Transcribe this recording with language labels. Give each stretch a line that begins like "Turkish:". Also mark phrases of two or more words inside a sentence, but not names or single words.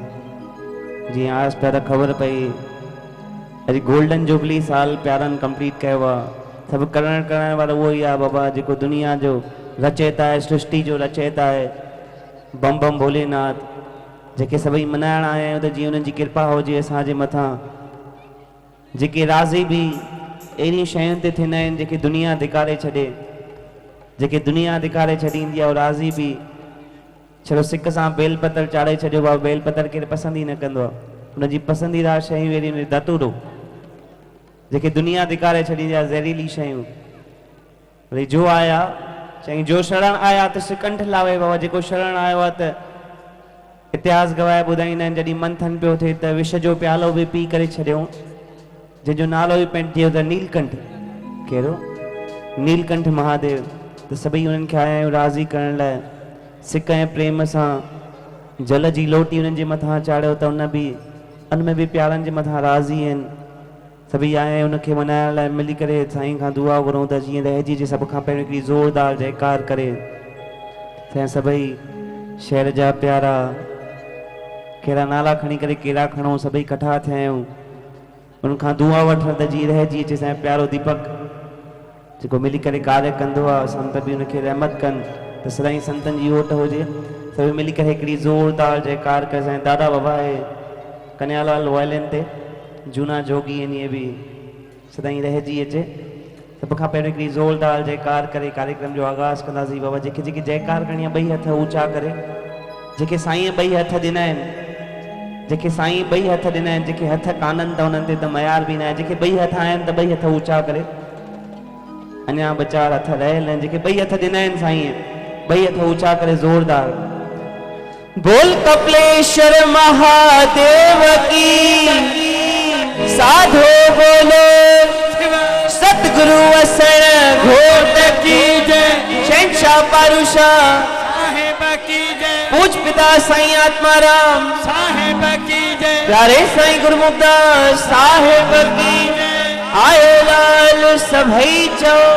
Sindhi: जी आस प्यारा खबर पई अॼु गोल्डन जुबली साल प्यारनि कंप्लीट कयो आहे सब करण वाला वो ही आ बाबा जो दुनिया जो रचयिता है सृष्टि जो रचयिता है बम बम भोलेनाथ जेके सभी मनाइण आया आहियूं त जीअं उन्हनि जी कृपा हुजे असांजे मथां जेके राज़ी भी अहिड़ी शयुनि ते थींदा आहिनि जेके दुनिया धिकारे छॾे जेके दुनिया धिकारे छॾींदी आहे राज़ी भी छो सिक सां बेल पतर चाढ़े छॾियो बाबा बेल पतर केरु पसंदि ई न कंदो आहे उनजी पसंदीदा शयूं अहिड़ियूं धतूरो जेके दुनिया धिकारे छॾींदी आहे ज़हरीली शयूं वरी जो आया चई जो शरण आया त सिकंठ लावे बाबा जेको शरण आयो आहे त इतिहास गवाए ॿुधाईंदा आहिनि जॾहिं मंथन पियो थिए त विष जो प्यालो बि पी करे छॾियो जंहिंजो नालो ई पइजी वियो त नीलकंठ कहिड़ो नीलकंठ महादेव त सभई उन्हनि खे आया आहियूं राज़ी करण लाइ सिक ऐं प्रेम सां जल जी लोटी उन्हनि जे मथां चाढ़ियो त उन में बि प्यारनि जे मथां राज़ी आहिनि
Hindi: सभी आए उनके
Sindhi: मनाइण लाइ मिली करे साईं खां दुआ घुरूं त जीअं रहिजी जे सभ खां पहिरियों हिकिड़ी ज़ोरदार जयकार करे तंहिं सभई शहर जा प्यारा कहिड़ा नाला खणी करे कहिड़ा खणूं सभई कठा थिया आहियूं उनखां दुआ वठण त जीअं रहिजी अचे असांजो प्यारो दीपक जेको मिली करे कार्य कंदो आहे संत बि उनखे रहमत कनि त सदाईं संतनि जी ओट हुजे सभई मिली करे हिकिड़ी ज़ोरदार जयकार करे असांजे दादा बाबा आहे कन्यालाल वायलिन ते जूना जोगी इन्हीअ बि सदाईं रहिजी अचे सभ खां पहिरियों हिकिड़ी ज़ोरदार जयकार करे कार्यक्रम जो आगाज़ कंदासीं बाबा जेके जेके जयकार करणी आहे ॿई हथ ऊचा करे जेके साईं ॿई हथ ॾिना आहिनि जेके साईं ॿई हथ ॾिना आहिनि जेके हथ कान्हनि त उन्हनि ते त मयार बि न आहे जेके ॿई हथ आहिनि त ॿई हथ ऊचा करे अञा ॿ चारि हथ रहियल आहिनि जेके ॿई हथ ॾिना आहिनि साईं ॿई हथ ऊचा करे ज़ोरदार बोल कपिलेश्वर महादेव की
Hindi: साधो बोलो सतगुरु असण घोट की जय शहंशाह पारुषा साहेब की जय पूज पिता साईं आत्माराम साहेब की जय प्यारे साईं गुरमुखदास साहेब की जय
Sindhi: आए लाल सभई चो